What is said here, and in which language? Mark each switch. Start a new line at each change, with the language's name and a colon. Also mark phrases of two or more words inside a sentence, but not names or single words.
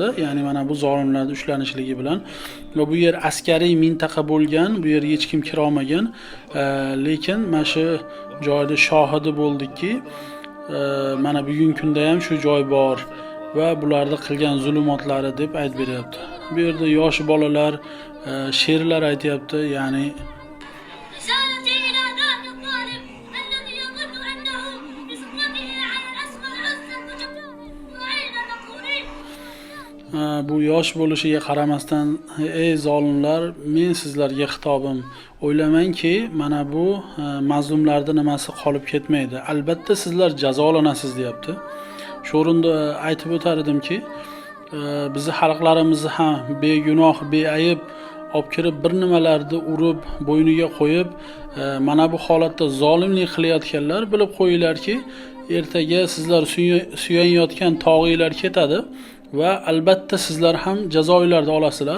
Uzbek: Ya'ni mana bu zolimlarning ushlanishligi bilan va bu yer askariy mintaqa bo'lgan, bu yerga hech kim kira olmagan. Lekin mana shu joyda shohidi bo'ldikki, mana bugungi kunda ham shu joy bor va bularni qilgan zulmotlari deb aytib beryapti. Bu yerda yosh bolalar she'rlar aytyapti, ya'ni
Arabic: رسالتي إلى ذاك الظالم الذي يظن أنه بسلطته على الأسمى عزا وجبارا وعين مقهورين.
Uzbek: bu yosh bo'lishiga qaramasdan, ey zolimlar, men sizlarga xitobim, o'ylamangki, mana bu mazlumlarning nimasi qolib ketmaydi. Albatta sizlar jazolanasiz, deyapti. Shu o'rinda aytib o'tar edimki, bizni xalqlarimizni ham begunoh, beayb olib kirib bir nimalarni urib, bo'yniga qo'yib, mana bu holatda zolimlik qilayotganlar bilib qo'yinglarki, ertaga sizlar suyanayotgan tog'inglar ketadi va albatta sizlar ham jazoinglarni olasizlar.